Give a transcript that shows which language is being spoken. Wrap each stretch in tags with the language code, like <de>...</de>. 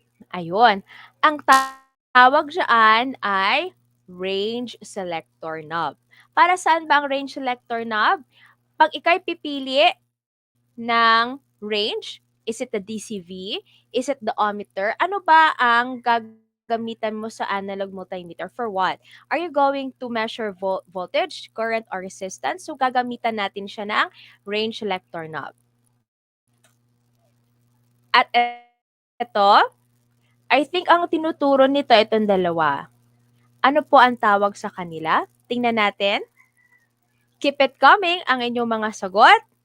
<tl>Ayun. Ang tawag dyan ay range selector knob. Para saan ba ang range selector knob? Pag ikay pipili ng range,</tl> <en>is it the DCV? Is it the ohmmeter?</en> <tl>Ano ba ang gagamitan mo sa analog multimeter?</tl> <en>For what? Are you going to measure voltage, current, or resistance?</en> <tl>So, gagamitan natin siya ng range selector knob. At ito,</tl> <en>I think</en> <tl>ang tinuturo nito itong dalawa. Ano po ang tawag sa kanila? Tingnan natin.</tl> <en>Keep it coming</en> <tl>ang inyong mga sagot.</tl>